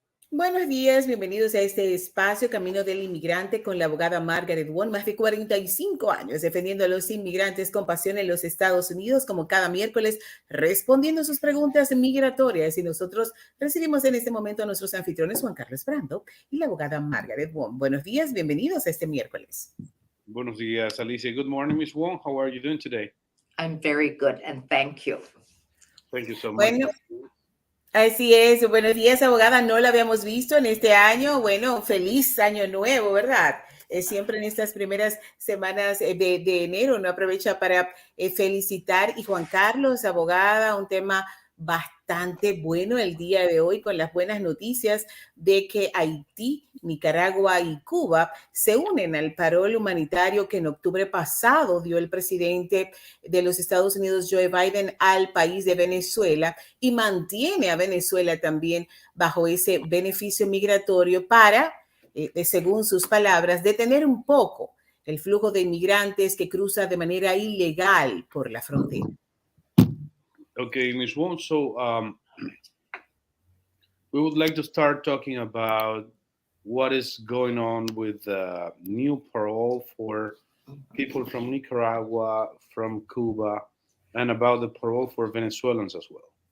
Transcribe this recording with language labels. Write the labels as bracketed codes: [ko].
[es] Buenos días, bienvenidos a este espacio Camino del Inmigrante con la abogada Margaret Wong, más de 45 años defendiendo a los inmigrantes con pasión en los Estados Unidos, como cada miércoles respondiendo sus preguntas migratorias. Y nosotros recibimos en este momento a nuestros anfitriones Juan Carlos Brando y la abogada Margaret Wong. Buenos días, bienvenidos a este miércoles. Buenos días, [en] Alicia. Good morning, Ms. Wong. How are you doing today? I'm very good and thank you. Thank you so much. [es] Bueno, así es. Buenos días, abogada. No la habíamos visto en este año. Bueno, feliz año nuevo, ¿verdad? Siempre en estas primeras semanas de enero uno aprovecha para felicitar. Y Juan Carlos, abogada, un tema bastante bueno el día de hoy con las buenas noticias de que Haití, Nicaragua y Cuba se unen al parol humanitario que en octubre pasado dio el presidente de los Estados Unidos, Joe Biden, al país de Venezuela y mantiene a Venezuela también bajo ese beneficio migratorio para, según sus palabras, detener un poco el flujo de inmigrantes que cruza de manera ilegal por la frontera. [en] Okay, Ms. Wong, so we would like to start talking about what is going on with new parole for people from Nicaragua, from Cuba, and about the parole for Venezuelans as well.